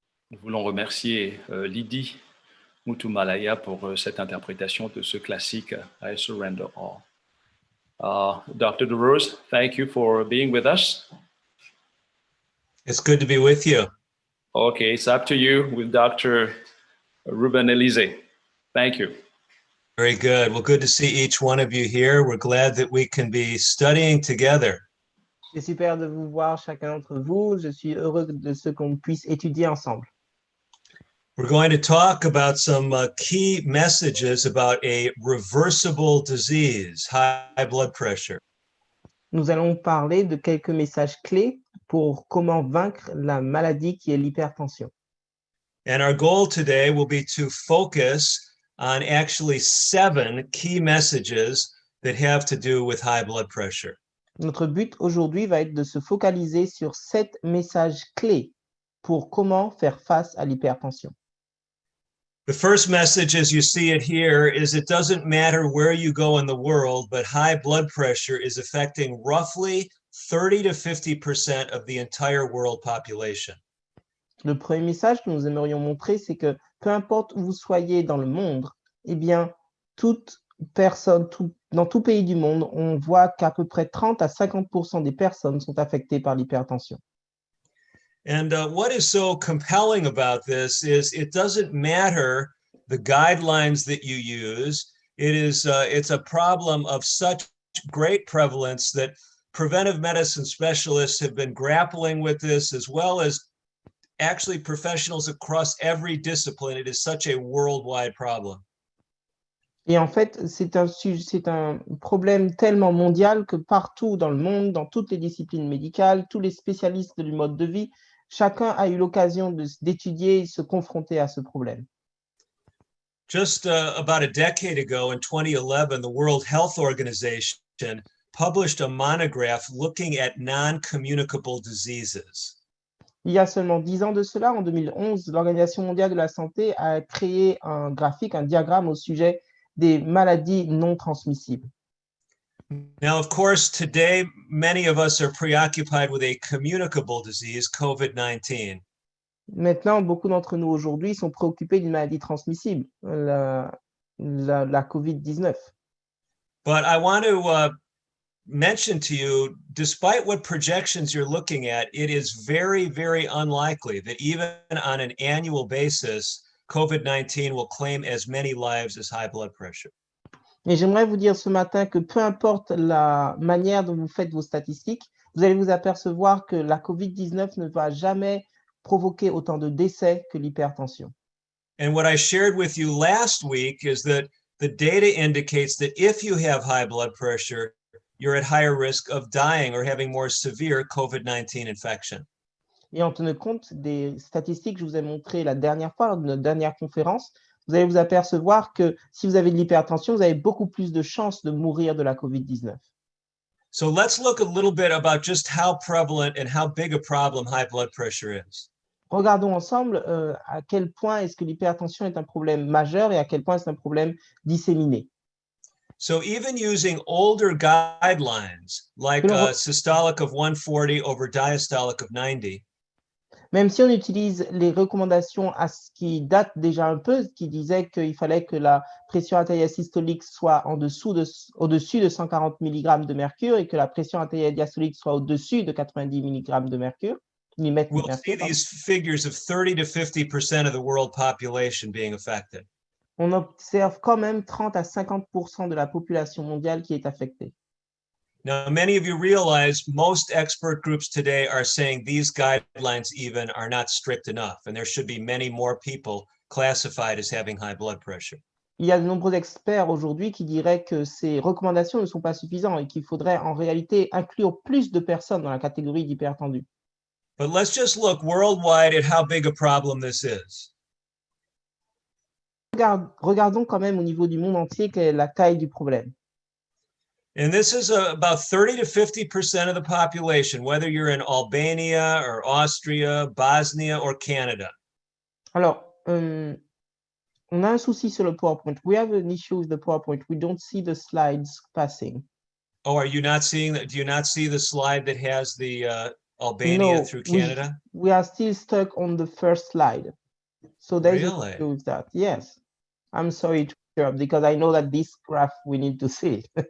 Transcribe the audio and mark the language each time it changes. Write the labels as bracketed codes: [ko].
[fr] Nous voulons remercier Lydie Mutumalaya pour cette interprétation de ce classique I Surrender All. [en] Dr. DeRose, thank you for being with us. It's good to be with you. Okay, it's up to you with Dr. Ruben Elise. Thank you. Very good. Well, good to see each one of you here. We're glad that we can be studying together. [fr] C'est super de vous voir chacun d'entre vous. Je suis heureux de ce qu'on puisse étudier ensemble. [en] We're going to talk about some key messages about a reversible disease, high blood pressure. [fr] Nous allons parler de quelques messages clés pour comment vaincre la maladie qui est l'hypertension. [en] And our goal today will be to focus on actually 7 key messages that have to do with high blood pressure. [fr] Notre but aujourd'hui va être de se focaliser sur 7 messages clés pour comment faire face à l'hypertension. [en] The first message, as you see it here, is it doesn't matter where you go in the world, but high blood pressure is affecting roughly 30 to 50% of the entire world population. [fr] Le premier message que nous aimerions montrer, c'est que peu importe où vous soyez dans le monde, eh bien, toute personne, dans tout pays du monde, on voit qu'à peu près 30 à 50% des personnes sont affectées par l'hypertension. [en] And what is so compelling about this is it doesn't matter the guidelines that you use. It's a problem of such great prevalence that preventive medicine specialists have been grappling with this, as well as actually professionals across every discipline. It is such a worldwide problem. [fr] Et en fait, c'est un problème tellement mondial que partout dans le monde, dans toutes les disciplines médicales, tous les spécialistes du mode de vie, chacun a eu l'occasion d'étudier et se confronter à ce problème. [en] Just about a decade ago, in 2011, the World Health Organization published a monograph looking at non-communicable diseases. [fr] Il y a seulement 10 ans de cela, en 2011, l'Organisation mondiale de la santé a créé un graphique, un diagramme au sujet des maladies non transmissibles. [en] Now, of course, today, many of us are preoccupied with a communicable disease, COVID-19. [fr] Maintenant, beaucoup d'entre nous aujourd'hui sont préoccupés d'une maladie transmissible, la Covid-19. [en] But I want to mention to you, despite what projections you're looking at, it is very, very unlikely that even on an annual basis, COVID-19 will claim as many lives as high blood pressure. [fr] Et j'aimerais vous dire ce matin que peu importe la manière dont vous faites vos statistiques, vous allez vous apercevoir que la COVID-19 ne va jamais provoquer autant de décès que l'hypertension. [en] And what I shared with you last week is that the data indicates that if you have high blood pressure, you're at higher risk of dying or having more severe COVID-19 infection. [fr] Et en tenant compte des statistiques que je vous ai montrées la dernière fois, lors de notre dernière conférence, vous allez vous apercevoir que si vous avez de l'hypertension, vous avez beaucoup plus de chances de mourir de la COVID-19. [en] So let's look a little bit about just how prevalent and how big a problem high blood pressure is. [fr] Regardons ensemble à quel point est-ce que l'hypertension est un problème majeur et à quel point c'est un problème disséminé. [en] So even using older guidelines, like systolic of 140 over diastolic of 90, [fr] même si on utilise les recommandations qui datent déjà un peu, qui disaient qu'il fallait que la pression artérielle systolique soit au-dessus de 140 mg de mercure et que la pression artérielle diastolique soit au-dessus de 90 mg de mercure, [en] we'll see these figures of 30 to 50% of the world population being affected. [fr] On observe quand même 30 à 50% de la population mondiale qui est affectée. [en] Now, many of you realize most expert groups today are saying these guidelines even are not strict enough, and there should be many more people classified as having high blood pressure. [fr] Il y a de nombreux experts aujourd'hui qui diraient que ces recommandations ne sont pas suffisantes et qu'il faudrait en réalité inclure plus de personnes dans la catégorie d'hypertendus. [en] But let's just look worldwide at how big a problem this is. [fr] Regardons quand même au niveau du monde entier quelle est la taille du problème. [en] And this is about 30 to 50% of the population, whether you're in Albania or Austria, Bosnia or Canada. [fr] Alors, on a un souci sur le PowerPoint. [en] We have an issue with the PowerPoint. We don't see the slides passing. Oh, are you not seeing that? Do you not see the slide that has the Albania through Canada? We are still stuck on the first slide. So there's an Really? issue with that. Yes. I'm sorry to interrupt because I know that this graph we need to see.